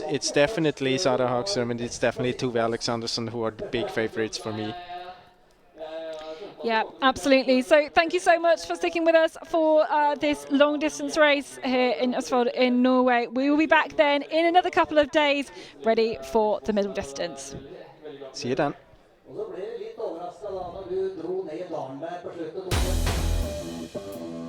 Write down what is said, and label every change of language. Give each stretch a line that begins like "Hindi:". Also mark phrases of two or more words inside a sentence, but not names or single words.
English: It's definitely Sara Hagström and it's definitely Tove Alexandersson who are the big favorites for me. Yeah, absolutely. So thank you so much for sticking with us for this long distance race here in Østfold in Norway. We will be back then in another couple of days, ready for the middle distance. See you then.
Norwegian: Og så ble jeg litt overrasket da når du dro ned dalen der på slutten.